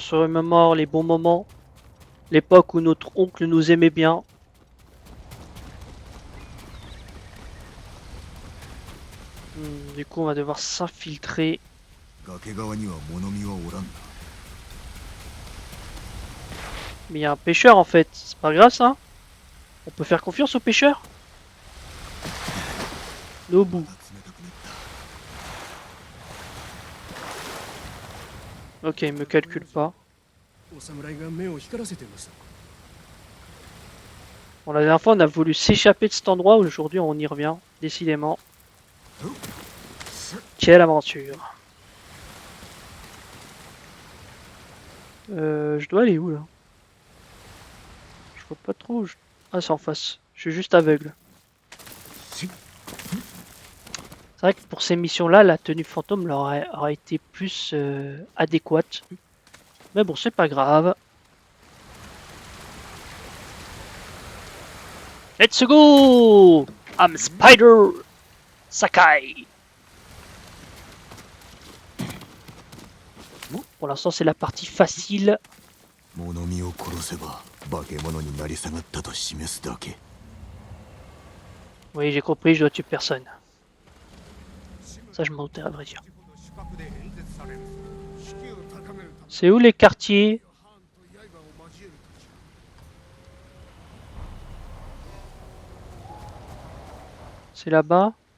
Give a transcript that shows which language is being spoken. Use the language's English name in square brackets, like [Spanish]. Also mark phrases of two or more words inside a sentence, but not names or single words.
[French] se remémore les bons moments, l'époque où notre oncle nous aimait bien. Du coup, on va devoir s'infiltrer. [Japanese] 崖側には物見はおらんな。 [French] Mais il y a un pêcheur en fait, c'est pas grave ça. On peut faire confiance au pêcheur. Nobu. [Japanese] 冷たくなった。 [French] Ok, il me calcule pas. [Japanese] お侍が目を光らせてました。 [French] Bon, la dernière fois, on a voulu s'échapper de cet endroit. Aujourd'hui, on y revient. Décidément. Quelle aventure. Je dois aller où là? Je vois pas trop. Ah, c'est en face. Je suis juste aveugle. C'est vrai que pour ces missions-là, la tenue fantôme leur aurait été plus adéquate. Mais bon, c'est pas grave. [English] Let's go! I'm Spider Sakai. [French] Bon, pour l'instant, c'est la partie facile. [Japanese] 物見を殺せば化け物になり下がったと示すだけ。 [French] Oui, j'ai compris, je dois tuer personne. Ça, je m'en doutais, à vrai dire. C'est où les quartiers? C'est là-bas?